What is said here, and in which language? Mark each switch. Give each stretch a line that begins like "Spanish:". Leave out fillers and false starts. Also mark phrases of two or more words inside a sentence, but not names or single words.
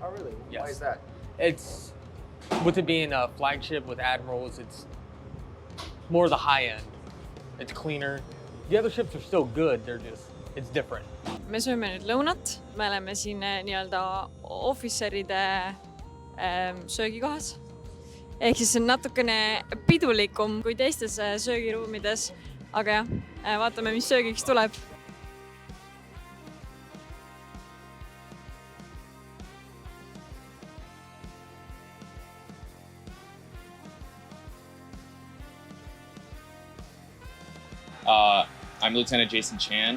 English: Oh, really? Yes. Why is that? It's, with it being a flagship with admirals, it's more the high end. It's cleaner. The other ships are still good, it's different.
Estonian: me sööme nüüd lõunat, me oleme siin nii-öelda ohvitseride söögikohas. Ehk siis see on natukene pidulikum kui teistes söögiruumides, aga jah, vaatame, mis söögiks tuleb.
English: I'm Lieutenant Jason Chan.